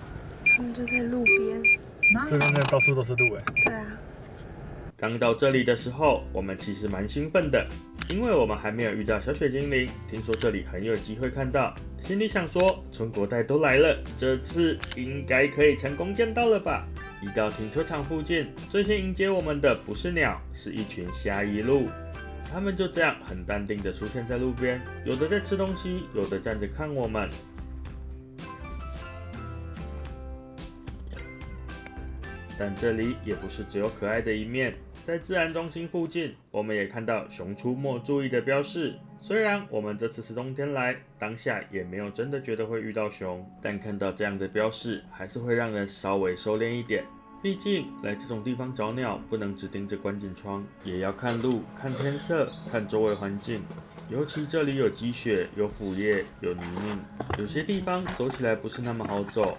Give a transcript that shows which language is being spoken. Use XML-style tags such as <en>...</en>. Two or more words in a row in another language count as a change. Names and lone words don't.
<zh>他們就在路邊。這邊真的到處都是路哎。對啊。剛到這裡的時候，我們其實蠻興奮的，因為我們還沒有遇到小雪精靈，聽說這裡很有機會看到。心裡想說，春國帶都來了，這次應該可以成功見到了吧？一到停車場附近，最先迎接我們的不是鳥，是一群蝦夷鹿。他們就這樣很淡定地出現在路邊，有的在吃東西，有的站着看我們。但這裡也不是只有可愛的一面，在自然中心附近，我們也看到熊出沒注意的標示。雖然我們這次是冬天來，當下也沒有真的覺得會遇到熊，但看到這樣的標示，還是會讓人稍微收斂一點。畢竟來這種地方找鳥，不能只盯着觀景窗，也要看路、看天色、看周圍環境。尤其這裡有積雪、有腐葉、有泥濘，有些地方走起來不是那麼好走。</zh>